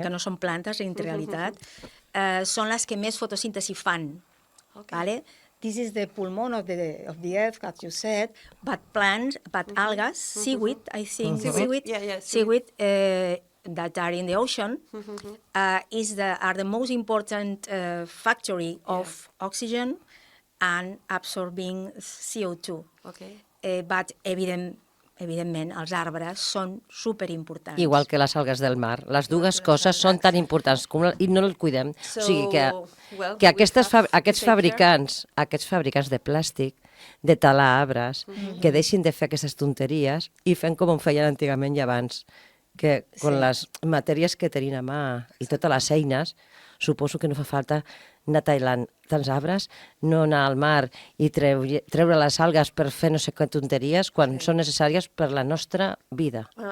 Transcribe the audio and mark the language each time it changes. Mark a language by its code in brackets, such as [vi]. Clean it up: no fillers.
[ca] que no són plantes en realitat, són les que més fotosíntesi fan. [es] Vale? [en] This is the pulmon of the earth, as you said, but plants, but algas, seaweed, I think, seaweed that are in the ocean are the most important factory of oxygen and absorbing CO2. Okay. [ca] But evidentment, els arbres són superimportants. Igual que les algues del mar. Les dues coses són tan importants i no el cuidem. O sigui que aquests fabricants de plàstic, de talar arbres, que deixin de fer aquestes tonteries i fem com ho feien antigament i abans, que amb les matèries que tenim a mà i totes les eines, suposo que no fa falta anar tallant tants arbres, no anar al mar i treure les algues per fer no sé què tonteries quan són necessàries per la nostra vida.